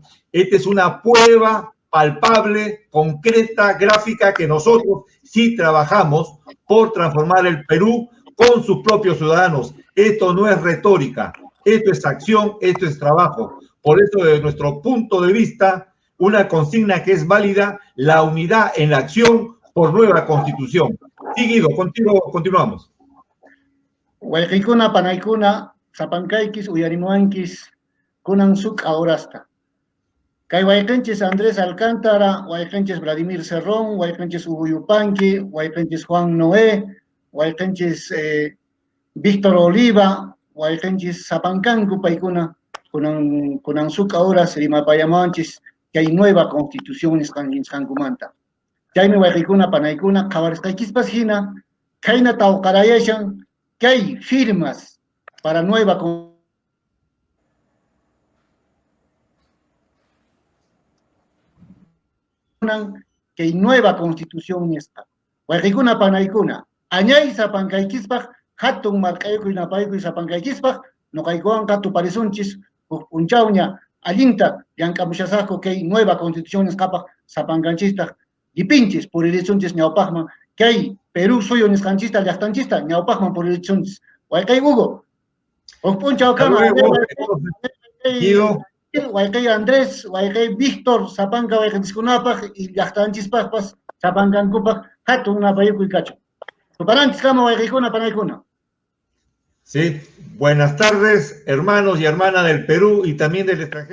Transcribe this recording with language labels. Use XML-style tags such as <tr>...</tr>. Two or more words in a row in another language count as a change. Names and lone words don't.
<es>Esta es una prueba palpable, concreta, gráfica, que nosotros sí trabajamos por transformar el Perú con sus propios ciudadanos. Esto no es retórica, esto es acción, esto es trabajo. Por eso, desde nuestro punto de vista, una consigna que es válida, la unidad en la acción por nueva constitución. Sí, Guido, continuamos.</es> <qu>Wayqikuna, panaykuna, sapankaykis, uyarimuankis, kunan suk ahorasta. Kay wayqinchis Andrés Alcántara, wayqinchis Vladimir Cerrón, wayqinchis Hugo Yupanqui, wayqinchis Juan Noé, wayqinchis Víctor Oliva, wayqinchis sapankanku paykuna, kunan suk ahoras rimapayamanchis,</qu> <es>que hay nueva constitución</es> <qu>nisqankumanta. Chaymi wayqikuna, panaykuna, qawarisqaykispas hina, kayna tawqarayashan,</qu> <es>que hay firmas para nueva constitución. Que hay nueva constitución esta.</es> <qu>Wayqikuna, panaykuna, añay sapankaykispak, hatun markaykuy napaykuy sapankaykispak, noqaykuwanqa tuparisunchis, punchawña, allinta, llankamushasaqku</qu> <es>que hay nueva constitución</es> <qu>nisqapak, sapankanchista, lipinchis, puririsunchis ñawpaqman,</qu> <es>que hay</es> <qu>Perú suyo nisqanchista, llaqtanchista, ñawpaqman puririsunchis. Wayqay Hugo, punchaw kama, Guido. Wayqay Andrés, wayqay Víctor, sapanka wayqinchikkunapaq y llaqtanchispaqpas sapankankupaq hatun napaykuy kachu. Tuparanchis kama wayqikuna, panaykuna.</qu> <es>Sí, buenas tardes, hermanos y hermanas del Perú y también del extranjero.</es>